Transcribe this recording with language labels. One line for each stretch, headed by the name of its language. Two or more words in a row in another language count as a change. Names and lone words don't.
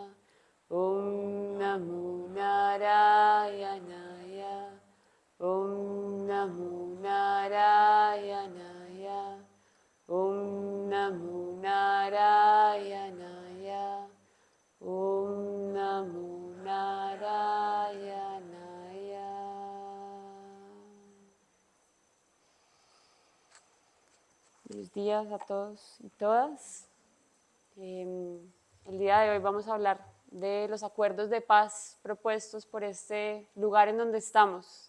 Sanskrit: Om Namo Narayanaya. Om Namo Narayanaya. Om Namo Narayanaya. Om Namo Narayanaya.
Spanish: Buenos días a todos y todas. El día de hoy vamos a hablar de los acuerdos de paz propuestos por este lugar en donde estamos.